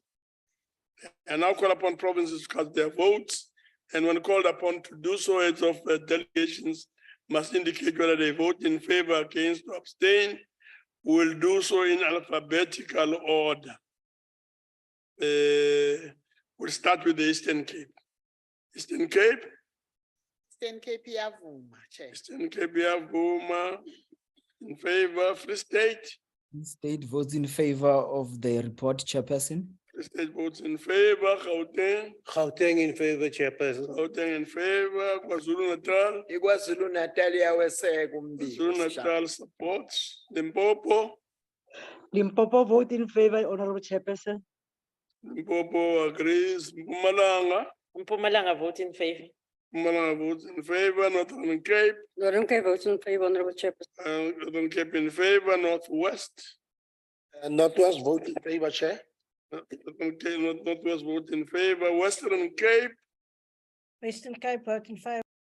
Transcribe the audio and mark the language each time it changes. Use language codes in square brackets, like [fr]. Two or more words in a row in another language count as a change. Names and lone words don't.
[en] And now call upon provinces to cast their votes. And when called upon to do so, heads of delegations must indicate whether they vote in favor, against, or abstain. We'll do so in alphabetical order. We'll start with the Eastern Cape. Eastern Cape? [xh] Eastern Cape iyavuma, Chair. Eastern Cape iyavuma. [en] In favor. Free State? State votes in favor of the report, Chairperson. Free State votes in favor. Gauteng? Gauteng in favor, Chairperson. Gauteng in favor. KwaZulu Natal? [xh] KwaZulu Natal iyaweseka umbiko. [en] KwaZulu Natal supports. Limpopo? Limpopo vote in favor, Honorable Chairperson. Limpopo agrees. Mpumalanga? Mpumalanga vote in favor. Mpumalanga votes in favor. Northern Cape? Northern Cape votes in favor, Honorable Chairperson. Northern Cape in favor. Northwest? Northwest vote in favor, Chair. Northwest vote in favor. Western Cape? Western Cape vote in favor.